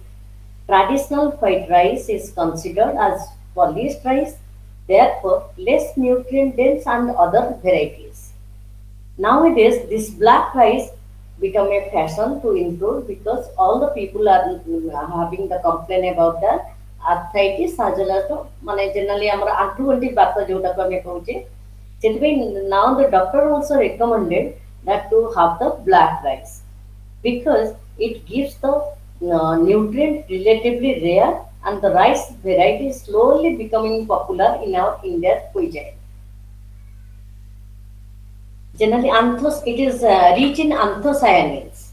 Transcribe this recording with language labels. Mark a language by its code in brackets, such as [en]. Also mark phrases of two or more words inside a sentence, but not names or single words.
[en] Traditional white rice is considered as polished rice, therefore less nutrient dense and other varieties. Nowadays, this black rice become a fashion to include because all the people are having the complaint about the arthritis as well as the মানে generally [or] ଆମର ଆଣ୍ଠୁ ଗଣ୍ଠି ବାତ ଯୋଉଟାକୁ ଆମେ କହୁଛେ ସେଥିପାଇଁ [en] now the doctor also recommended that to have the black rice because it gives the nutrient relatively rare and the rice variety is slowly becoming popular in our Indian cuisine. Generally, it is rich in anthocyanins.